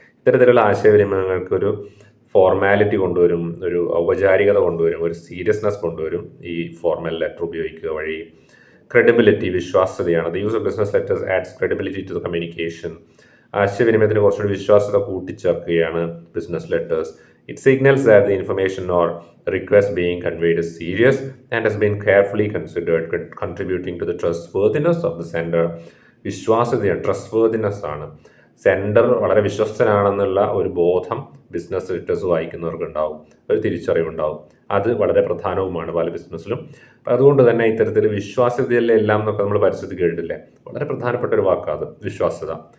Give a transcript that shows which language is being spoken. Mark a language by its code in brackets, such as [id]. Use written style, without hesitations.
[ml] ഇത്തരത്തിലുള്ള ആശയവിനിമയങ്ങൾക്ക് ഒരു ഫോർമാലിറ്റി കൊണ്ടുവരും, ഒരു ഔപചാരികത കൊണ്ടുവരും, ഒരു സീരിയസ്നെസ് കൊണ്ടുവരും ഈ ഫോർമൽ ലെറ്റർ ഉപയോഗിക്കുക വഴി. [en] Credibility, വിശ്വാസ്യതയാണ്. The use of business letters adds credibility to the communication. [ml] ആശയവിനിമയത്തിന് കുറച്ചുകൂടി വിശ്വാസ്യത കൂട്ടിച്ചേർക്കുകയാണ് business letters. [en] It signals that the information or request being conveyed is serious and has been carefully considered, contributing to the trustworthiness of the sender. [ml] വിശ്വാസ്യതയാണ്, ട്രസ്റ്റ്വർത്തിനെസ് ആണ്. Sender വളരെ വിശ്വസ്തനാണെന്നുള്ള ഒരു ബോധം business letters വായിക്കുന്നവർക്ക് ഉണ്ടാവും, ഒരു തിരിച്ചറിവുണ്ടാവും. അത് വളരെ പ്രധാനവുമാണ് പല ബിസിനസ്സിലും. അപ്പം അതുകൊണ്ട് തന്നെ ഇത്തരത്തിൽ വിശ്വാസ്യതയല്ലേ എല്ലാം എന്നൊക്കെ നമ്മൾ പരിസ്ഥിതി കേട്ടില്ലേ, വളരെ പ്രധാനപ്പെട്ട ഒരു വാക്കാണ് വിശ്വാസ്യത.